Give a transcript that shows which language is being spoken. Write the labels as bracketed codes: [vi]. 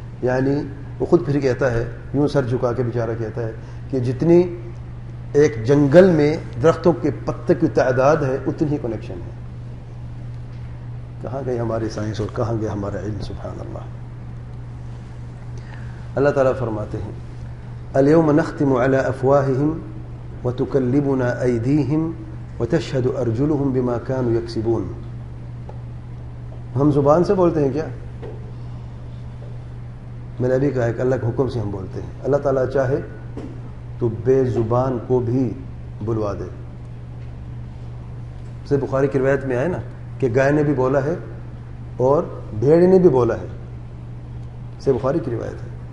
[ur] یعنی وہ خود پھر کہتا ہے، یوں سر جھکا کے بیچارہ کہتا ہے کہ جتنی ایک جنگل میں درختوں کے پتے کی تعداد ہے اتنی ہی کنیکشن ہے. کہاں گئی ہماری سائنس اور کہاں گیا ہمارا علم؟ سبحان اللہ. اللہ تعالیٰ فرماتے ہیں [ar] اليوم نختم على افواههم وتكلمنا ايديهم وتشهد ارجلهم بما كانوا يكسبون. [ur] ہم زبان سے بولتے ہیں کیا؟ میں نے ابھی کہا ہے کہ اللہ کے حکم سے ہم بولتے ہیں. اللہ تعالیٰ چاہے تو بے زبان کو بھی بلوا دے. سے بخاری کی روایت میں آئے نا کہ گائے نے بھی بولا ہے اور بھیڑ نے بھی بولا ہے. سے بخاری کی روایت ہے.